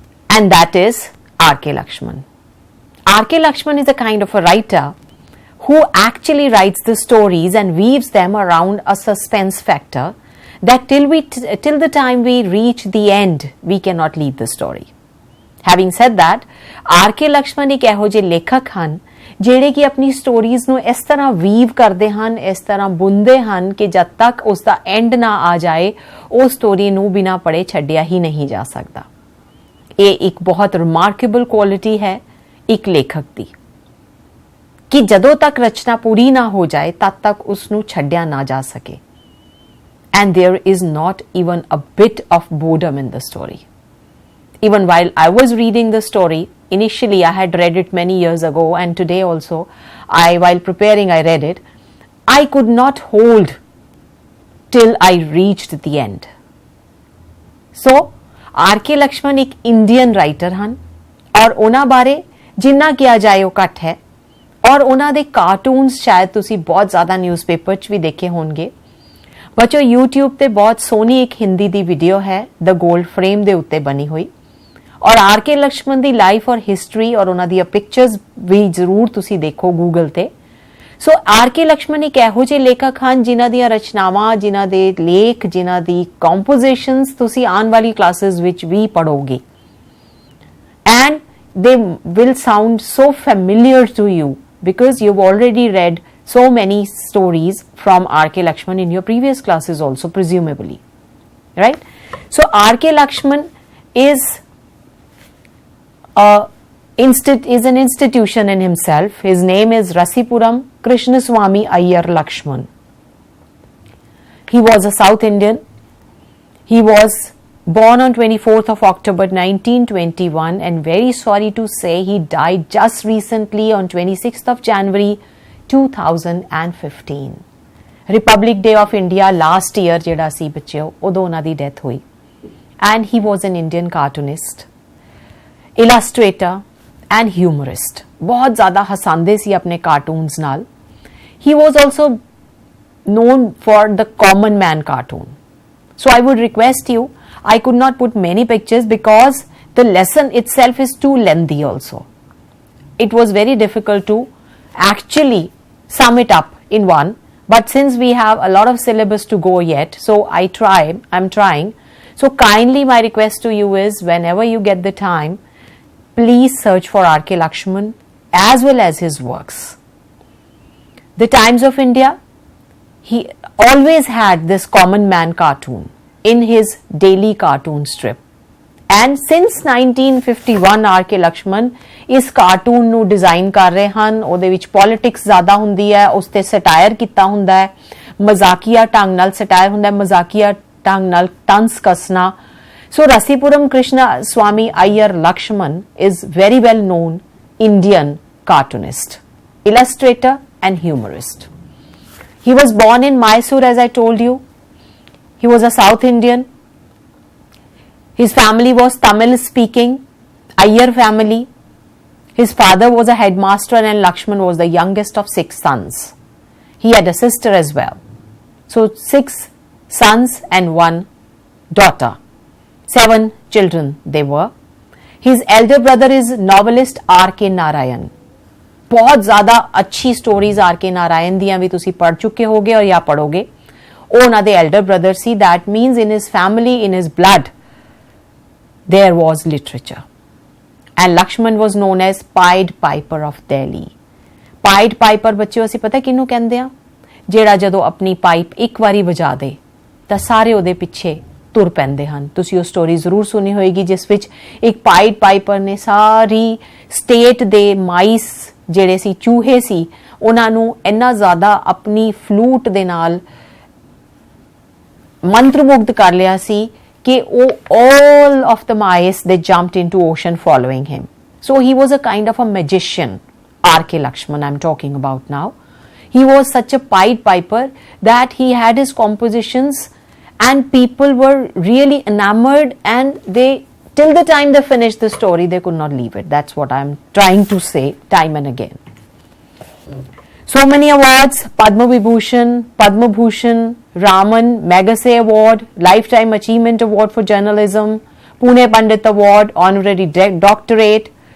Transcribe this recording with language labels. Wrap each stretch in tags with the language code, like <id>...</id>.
<en>And that is R.K. Lakshman. R.K. Lakshman is a kind of a writer who actually writes the stories and weaves them around a suspense factor that till the time we reach the end, we cannot leave the story. Having said that, R.K.</en> <pa>Lakshman एक ਇਹੋ ਜਿਹੇ ਲੇਖਕ ਹਨ ਜਿਹੜੇ ਕਿ ਆਪਣੀ stories ਨੂੰ ਇਸ ਤਰ੍ਹਾਂ ਵੀਵ ਕਰਦੇ ਹਨ, ਇਸ ਤਰ੍ਹਾਂ ਬੁਣਦੇ ਹਨ ਕਿ ਜਦ ਤੱਕ ਉਸ ਦਾ ਐਂਡ ਨਾ ਆ ਜਾਏ ਉਹ ਸਟੋਰੀ ਨੂੰ ਬਿਨਾਂ ਪੜ੍ਹੇ ਛੱਡਿਆ ਹੀ ਨਹੀਂ ਜਾ ਸਕਦਾ। ਇਹ ਇੱਕ ਬਹੁਤ ਰਿਮਾਰਕੇਬਲ ਕੁਆਲਿਟੀ ਹੈ ਇੱਕ ਲੇਖਕ ਦੀ ਕਿ ਜਦੋਂ ਤੱਕ ਰਚਨਾ ਪੂਰੀ ਨਾ ਹੋ ਜਾਏ ਤਦ ਤੱਕ ਉਸ ਨੂੰ ਛੱਡਿਆ ਨਾ ਜਾ ਸਕੇ।</pa> <en>And there is not even a bit of boredom in the story. Even while I was reading the story, initially I had read it many years ago and today also, while preparing I read it, I could not hold till I reached the end. So, R.K.</en> <pa>Lakshman एक</pa> <en>Indian writer</en> <pa>ਹਨ और ਉਹਨਾਂ ਬਾਰੇ ਜਿੰਨਾ ਕਿਹਾ ਜਾਏ ਉਹ ਘੱਟ ਹੈ और ਉਹਨਾਂ ਦੇ ਕਾਰਟੂਨਸ ਸ਼ਾयद ਤੁਸੀਂ ਬਹੁਤ ਜ਼ਿਆਦਾ ਨਿਊਜ਼ਪੇਪਰ 'ਚ ਵੀ ਦੇਖੇ ਹੋਣਗੇ। ਬੱਚੋ YouTube ਤੇ ਬਹੁਤ ਸੋਹਣੀ ਇੱਕ ਹਿੰਦੀ ਦੀ ਵੀਡੀਓ ਹੈ ਦ ਗੋਲਡ ਫਰੇਮ ਦੇ ਉੱਤੇ ਬਣੀ ਹੋਈ ਔਰ R.K. ਲਕਸ਼ਮਣ ਦੀ ਲਾਈਫ ਔਰ ਹਿਸਟਰੀ ਔਰ ਉਹਨਾਂ ਦੀਆਂ ਪਿਕਚਰਸ ਵੀ ਜ਼ਰੂਰ ਤੁਸੀਂ ਦੇਖੋ ਗੂਗਲ ਤੇ। ਸੋ R.K. ਲਕਸ਼ਮਣ ਇੱਕ ਇਹੋ ਜਿਹੇ ਲੇਖਕ ਹਨ ਜਿਨ੍ਹਾਂ ਦੀਆਂ ਰਚਨਾਵਾਂ, ਜਿਨ੍ਹਾਂ ਦੇ ਲੇਖ, ਜਿਨ੍ਹਾਂ ਦੀ ਕੰਪੋਜੀਸ਼ਨਸ ਤੁਸੀਂ ਆਉਣ ਵਾਲੀ ਕਲਾਸਿਸ ਵਿੱਚ ਵੀ ਪੜ੍ਹੋਗੇ and</pa> <en>they will sound so familiar to you because you've already read so many stories from R.K. Lakshman in your previous classes also, presumably, right? So R.K. Lakshman is an institution in himself. His name is Rasipuram Krishnaswamy Iyer Lakshman. He was a South Indian. He was born on 24th of October 1921 and very sorry to say he died just recently on 26th of January 2015. Republic Day of India last year</en> <pa>ਜਿਹੜਾ ਸੀ ਬੱਚਿਓ ਉਦੋਂ ਉਹਨਾਂ ਦੀ death ਹੋਈ</pa> <en>and he was an Indian cartoonist, illustrator and humorist.</en> <pa>ਬਹੁਤ ਜ਼ਿਆਦਾ ਹਸਾਉਂਦੇ ਸੀ ਆਪਣੇ cartoons ਨਾਲ।</pa> <en>He was also known for the common man cartoon. So I would request you, I could not put many pictures because the lesson itself is too lengthy also. It was very difficult to actually sum it up in one, but since we have a lot of syllabus to go yet, so I'm trying. So kindly my request to you is whenever you get the time, please search for R.K. Lakshman as well as his works. The Times of India, he always had this common man cartoon in his daily cartoon strip. And since 1951 R.K.</en> <pa>Lakshman ਇਸ cartoon ਨੂੰ design ਕਰ ਰਹੇ ਹਨ। ਉਹਦੇ ਵਿੱਚ politics ਜ਼ਿਆਦਾ ਹੁੰਦੀ ਹੈ, ਉਸ ਤੇ ਸਟਾਇਰ ਕੀਤਾ ਹੁੰਦਾ ਹੈ, ਮਜ਼ਾਕੀਆ ਢੰਗ ਨਾਲ ਸਟਾਇਰ ਹੁੰਦਾ ਹੈ, ਮਜ਼ਾਕੀਆ ਢੰਗ ਨਾਲ ਟੰਸ ਕੱਸਣਾ।</pa> <en>So Rasipuram Krishnaswamy Iyer Lakshman is very well known Indian cartoonist, illustrator and humorist. He was born in Mysore, as I told you. He was a South Indian. His family was Tamil speaking, Iyer family. His father was a headmaster and Lakshman was the youngest of 6 sons. He had a sister as well. So 6 sons and 1 daughter. 7 children they were. His elder brother is novelist R.K. Narayan.</en> <hi>बहुत ज़्यादा अच्छी stories R.K.</hi> <pa>Narayan ਦੀਆਂ ਵੀ ਤੁਸੀਂ ਪੜ੍ਹ ਚੁੱਕੇ ਹੋਗੇ ਔਰ ਜਾਂ ਪੜੋਗੇ। ਉਹ ਉਹਨਾਂ ਦੇ</pa> <en>elder brother</en> <pa>ਸੀ।</pa> <en>That means in his family, in his blood, there was literature. And Lakshman was known as Pied Piper of Delhi.</en> <pa>Pied Piper ਬੱਚਿਓ ਅਸੀਂ ਪਤਾ ਕਿਹਨੂੰ ਕਹਿੰਦੇ ਆ? ਜਿਹੜਾ ਜਦੋਂ ਆਪਣੀ ਪਾਈਪ ਇੱਕ ਵਾਰੀ ਵਜਾ ਦੇ ਤਾਂ ਸਾਰੇ ਉਹਦੇ ਪਿੱਛੇ ਤੁਰ ਪੈਂਦੇ ਹਨ। ਤੁਸੀਂ ਉਹ ਸਟੋਰੀ ਜ਼ਰੂਰ ਸੁਣੀ ਹੋਏਗੀ ਜਿਸ ਵਿੱਚ ਇੱਕ ਪਾਈਡ ਪਾਈਪਰ ਨੇ ਸਾਰੀ ਸਟੇਟ ਦੇ ਮਾਈਸ ਜਿਹੜੇ ਸੀ, ਚੂਹੇ ਸੀ, ਉਹਨਾਂ ਨੂੰ ਇੰਨਾ ਜ਼ਿਆਦਾ ਆਪਣੀ ਫਲੂਟ ਦੇ ਨਾਲ ਮੰਤਰਮੁਗਧ ਕਰ ਲਿਆ ਸੀ ਕਿ ਉਹ</pa> <en>all of the mice they jumped into ocean following him. So he was a kind of a magician, R.K. Lakshman I'm talking about now. He was such a Pied Piper that he had his compositions and people were really enamored, and they, till the time they finished the story, they could not leave it. That's what I'm trying to say time and again. So many awards: Padma Vibhushan, Padma Bhushan, Raman Magsaysay Award, Lifetime Achievement Award for Journalism, Pune Pandit Award, Honorary Doctorate.</en>